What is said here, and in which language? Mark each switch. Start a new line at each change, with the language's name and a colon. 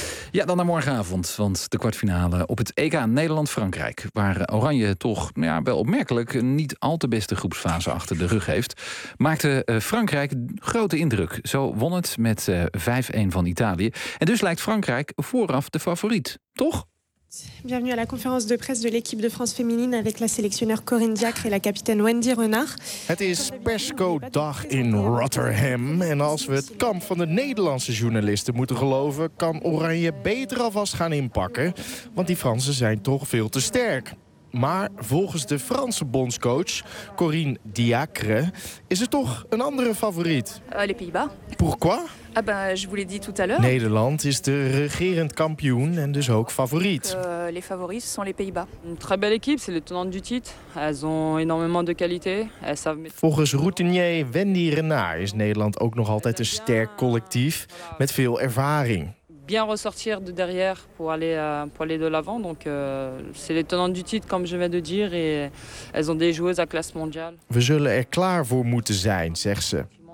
Dutch: Ja, dan naar morgenavond. Want de kwartfinale op het EK Nederland-Frankrijk. Waar Oranje toch ja, wel opmerkelijk een niet al te beste groepsfase achter de rug heeft. Maakte Frankrijk grote indruk. Zo won het met 5-1 van Italië. En dus lijkt Frankrijk vooraf de favoriet. Toch?
French: Bienvenue à la conférence de presse de l'équipe de France féminine avec la sélectionneur Corinne Diacre et la capitaine Wendy Renard.
Dutch: Het is persco-dag in Rotterdam. En als we het kamp van de Nederlandse journalisten moeten geloven, kan Oranje beter alvast gaan inpakken. Want die Fransen zijn toch veel te sterk. Maar volgens de Franse bondscoach Corinne Diacre is er toch een andere favoriet.
French: Les Pays-Bas. Pourquoi? Ah ben, je vous l'ai dit tout à l'heure.
Dutch: Nederland is de regerend kampioen en dus ook favoriet.
French: Les favoris sont les Pays-Bas. Une très belle équipe, c'est le tenant du titre. Elles ont énormément de qualité.
Dutch: Volgens routinier Wendy Renard is Nederland ook nog altijd een sterk collectief met veel ervaring.
French: Bien ressortir de derrière pour aller de l'avant. Donc c'est les tenants du titre, comme je viens de dire, et elles ont des joueuses à classe mondiale.
Dutch: We zullen er klaar voor moeten zijn, zegt ze.